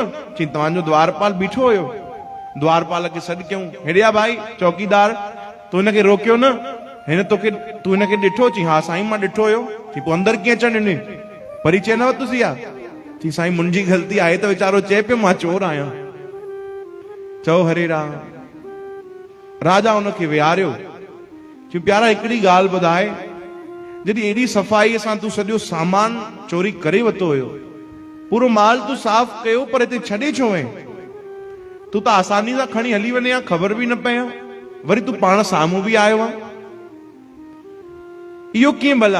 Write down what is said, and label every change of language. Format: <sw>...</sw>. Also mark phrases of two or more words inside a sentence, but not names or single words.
<sd>चई तव्हांजो द्वारपाल बीठो हुयो। द्वारपाल खे सॾु कयूं, हेॾे आ भाई चौकीदार, तूं हिनखे रोकियो न? हिन तोखे, तूं हिनखे ॾिठो? चई हा साईं मां ॾिठो हुयो। चई पोइ अंदर कीअं अचण ॾिनई? परिचय न वरितुसि या? चई साईं मुंहिंजी ग़लती आहे, त वीचारो चए पियो मां चोर आहियां। चओ हरे राम। राजा हुनखे विहारियो। चई प्यारा हिकिड़ी ॻाल्हि ॿुधाए, जॾहिं एॾी सफ़ाईअ सां तूं सॼो सामान चोरी करे वरितो हुयो, पूरो माल तूं साफ़ कयो, पर हिते छॾे छो वएं? तूं त आसानी सां खणी हली वञे हा, ख़बर बि न पए हा, वरी तूं पाण साम्हूं बि आयो आहे, इहो कीअं भला?</sd>